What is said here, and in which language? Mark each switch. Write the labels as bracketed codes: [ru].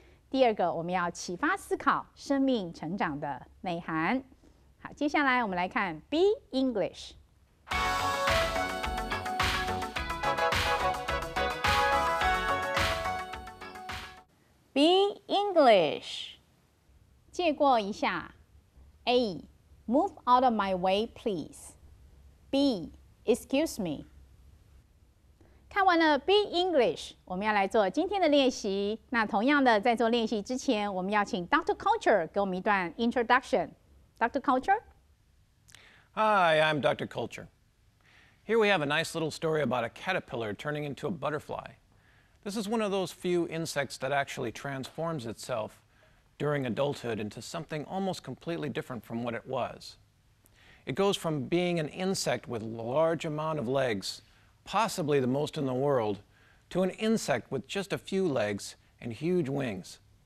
[zh] 第二个，我们要启发思考生命成长的内涵。好，接下来我们来看 Be English。Be English， 借过一下。 [en] A. Move out of my way, please. B. Excuse me. [zh] 看完了 Be English， 我们要来做今天的练习。那同样的，在做练习之前，我们要请 Dr. Culture 给我们一段 introduction。 [en] Dr. Culture? Hi, I'm Dr. Culture. Here we have a nice little story about a caterpillar turning into a butterfly. This is one of those few insects that actually transforms itself during adulthood into something almost completely different from what it was. It goes from being an insect with a large amount of legs, possibly the most in the world, to an insect with just a few legs and huge wings.